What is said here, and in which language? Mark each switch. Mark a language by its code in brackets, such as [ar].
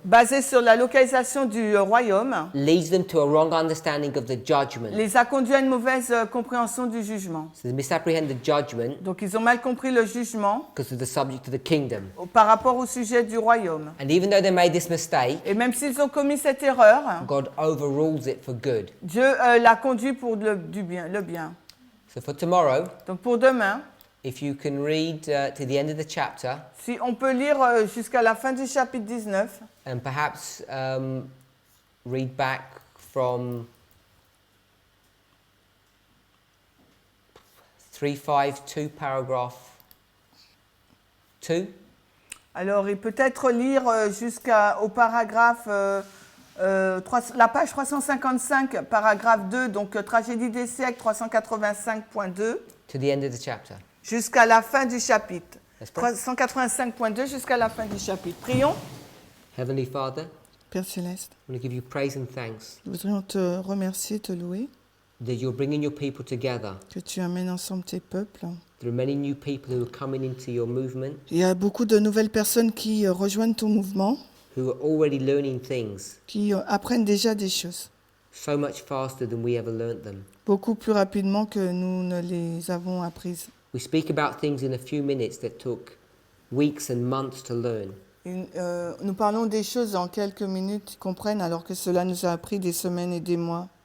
[fr] basée sur la localisation du royaume, [en] leads them to a wrong understanding of the judgment. [fr] les a conduits à une mauvaise compréhension du jugement. [en] So they misapprehend the judgment [fr] Donc ils ont mal compris le jugement [en] because of the subject of the kingdom. [fr] par rapport au sujet du royaume. [en] And even though they made this mistake, [fr] Et même s'ils ont commis cette erreur, [en] God overrules it for good. [fr] Dieu l'a conduit pour le bien. [en] So for tomorrow, [fr] Donc pour demain, [en] if you can read to the end of the chapter, [fr] si on peut lire jusqu'à la fin du chapitre 19, [en] and perhaps read back from 352 paragraph 2. [fr] alors et peut-être lire jusqu'au paragraphe, la page 355, paragraphe 2, donc tragédie des siècles 385.2, [en] To the end of the chapter. [fr] jusqu'à la fin du chapitre. [en] Let's pray. [fr] 385.2 jusqu'à la fin du chapitre. Prions. [en] Heavenly Father, [fr] Père Céleste, [en] I want to give you praise and thanks [fr] nous voudrions te remercier, te louer, [en] that you're bringing your people together. [fr] que tu amènes ensemble tes peuples. [en] There are many new people who are coming into your movement, [fr] Il y a beaucoup de nouvelles personnes qui rejoignent ton mouvement, [en] who are already learning things [fr] qui apprennent déjà des choses, [en] so much faster than we ever learnt them. [fr] beaucoup plus rapidement que nous ne les avons apprises. [en] We speak about things in a few minutes that took weeks and months to learn. [fr] Nous parlons des choses en quelques minutes qu'ils comprennent alors que cela nous a pris des semaines et des mois.